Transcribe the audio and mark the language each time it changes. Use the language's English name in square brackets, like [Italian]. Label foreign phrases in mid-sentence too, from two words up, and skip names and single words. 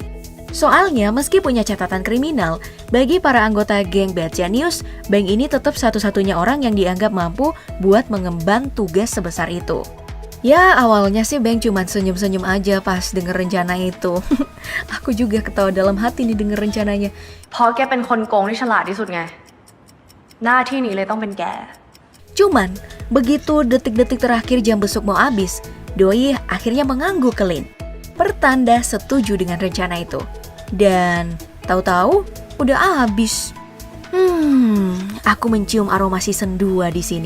[Indonesian] Soalnya meski punya catatan kriminal, bagi para anggota geng Bad Genius, Bang ini tetap satu-satunya orang yang dianggap mampu buat mengemban tugas sebesar itu. Ya awalnya sih Bang cuman senyum-senyum aja pas denger rencana itu. Aku juga ketawa dalam hati nih denger rencananya. [Thai] เพราะแกเป็นคนโกงที่ฉลาดที่สุดไง หน้าที่นี้เลยต้องเป็นแก [Indonesian] Cuman begitu detik-detik terakhir jam besuk mau habis, Doi akhirnya mengangguk ke Lin. Pertanda setuju dengan rencana itu. Dan tahu-tahu udah habis. Aku mencium aroma season 2 di sini.